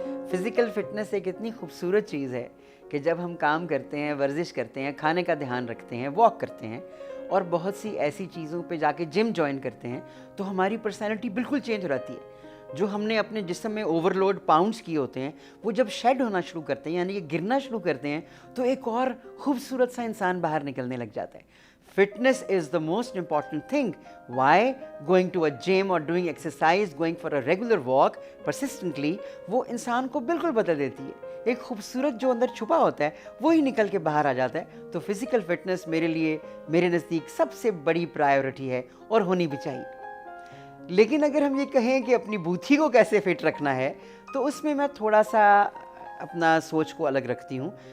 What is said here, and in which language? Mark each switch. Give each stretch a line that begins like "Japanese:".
Urdu: Physical fitness ایک اتنی خوبصورت چیز ہے کہ جب ہم کام کرتے ہیں، ورزش کرتے ہیں، کھانے کا دھیان رکھتے ہیں، واک کرتے ہیں اور بہت سی ایسی چیزوں پہ جا کے جم جوائن کرتے ہیں تو ہماری پرسنالٹی بالکل چینج ہو جاتی ہے. جو ہم نے اپنے جسم میں اوور لوڈ پاؤنڈس کیے ہوتے ہیں وہ جب شیڈ ہونا شروع کرتے ہیں یعنی کہ گرنا شروع کرتے ہیں تو ایک اور خوبصورت سا انسان باہر نکلنے لگ جاتا ہے.
English: Fitness is the most important thing. Why? Going to a gym or doing exercise, going for a regular walk persistently,
Urdu: وہ انسان کو بالکل بدل دیتی ہے. ایک خوبصورت جو اندر چھپا ہوتا ہے وہی نکل کے باہر آ جاتا ہے. تو فزیکل فٹنس میرے لیے میرے نزدیک سب سے بڑی پرائیورٹی ہے اور ہونی بھی چاہیے. لیکن اگر ہم یہ کہیں کہ اپنی بوتھی کو کیسے فٹ رکھنا ہے تو اس میں تھوڑا سا اپنا سوچ کو الگ رکھتی ہوں.